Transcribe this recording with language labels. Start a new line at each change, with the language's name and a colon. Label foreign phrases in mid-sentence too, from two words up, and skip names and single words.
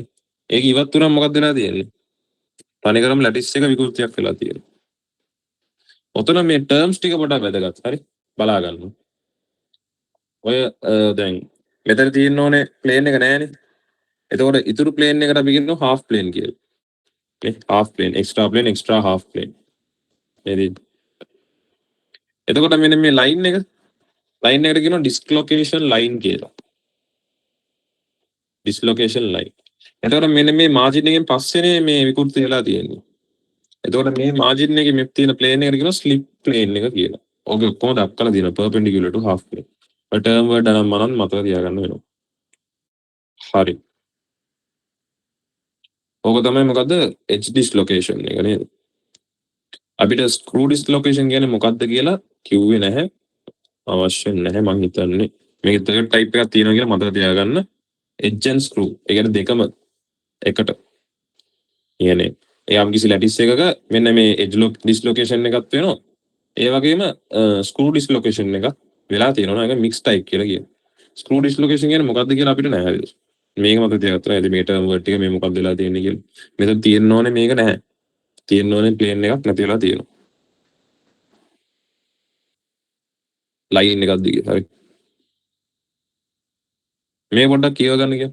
Sinhala: ඒක ඉවත් වුණාම මොකක්ද වෙලා තියෙන්නේ? තනිකරම ලැටිස් එක විකෘතියක් වෙලා තියෙනවා. ඔතන මේ ටර්ම්ස් ටික පොඩක් වැදගත්. හරි? බලා ගන්න. ඔය දැන් මෙතන තියෙන්න ඕනේ ප්ලේන් එක නෑනේ. එතකොට ඉතුරු ප්ලේන් එකට අපි කියනවා
English: half plane
Sinhala: කියලා.
English: half plane, extra half plane.
Sinhala: එතකොට මෙන්න මේ ලයින් එකට කියනවා
English: dislocation line
Sinhala: කියලා.
English: dislocation line.
Sinhala: එතකොට මෙන්න මේ මාජින් එකෙන් පස්සේනේ මේ විකෘති වෙලා තියෙන්නේ. එතකොට මේ මාජින් එකේ මේ තියෙන ප්ලේන් එකට කියනවා ස්ලිප් ප්ලේන් එක කියලා. ඕක ඔක්කොම දක්වලා තියෙනවා
English: perpendicular to half plane.
Sinhala: ඔය ටර්ම් වලට නම් මනන් මතක තියාගන්න වෙනවා. හරි. ඕක තමයි මොකද්ද?
English: edge dislocation
Sinhala: එක නේද? අපිට
English: screw dislocation
Sinhala: කියන්නේ මොකද්ද කියලා කිව්වේ නැහැ. අවශ්‍ය නැහැ මං හිතන්නේ. මේක දෙක ටයිප් එකක් තියෙනවා කියලා මතක තියාගන්න.
English: edge and screw.
Sinhala: ඒ කියන්නේ දෙකම එකට. කියන්නේ යම් කිසි ලැටිස් එකක මෙන්න මේ
English: edge dislocation
Sinhala: එකක් වෙනවා. ඒ වගේම
English: screw dislocation
Sinhala: එකක් වෙලා තියෙනවා. ඒක
English: mixed type
Sinhala: කියලා කියනවා.
English: screw dislocation
Sinhala: කියන්නේ මොකද්ද කියලා අපිට නැහැ හරිද? මේක මතක තියාගත්තා. ඉතින් මේ
English: term word
Sinhala: ටික මේ මොකක්ද වෙලා තියෙන්නේ කියලා. මෙතන තියෙන්න ඕනේ මේක නැහැ. තියෙන්න ඕනේ ප්ලේන් එකක් නැති වෙලා තියෙනවා. ලයින් එකක් දිගේ. හරි. මේ පොඩ්ඩක් කියව ගන්න කියලා.